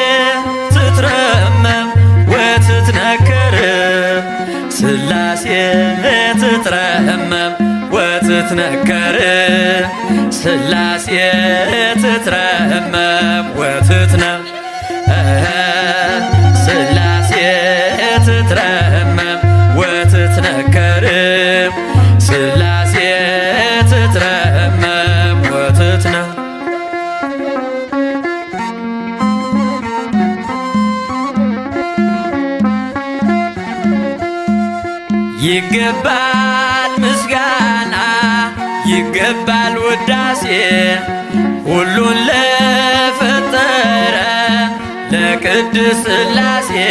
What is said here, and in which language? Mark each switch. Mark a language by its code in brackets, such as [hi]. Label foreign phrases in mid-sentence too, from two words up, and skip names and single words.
[gez] ትትረመም ወትትነከር ስላሴ ትትረመም ወትትነከር ስላሴ ትትረመም ወትትነ ስላሴ ትትረመም ወትትነከር ሥላሴ ትትረመም ወትትነ [am] ይገባል ምስጋና ይገባል ውዳሴ ሁሉን ለፈጠረ ለቅድስት ሥላሴ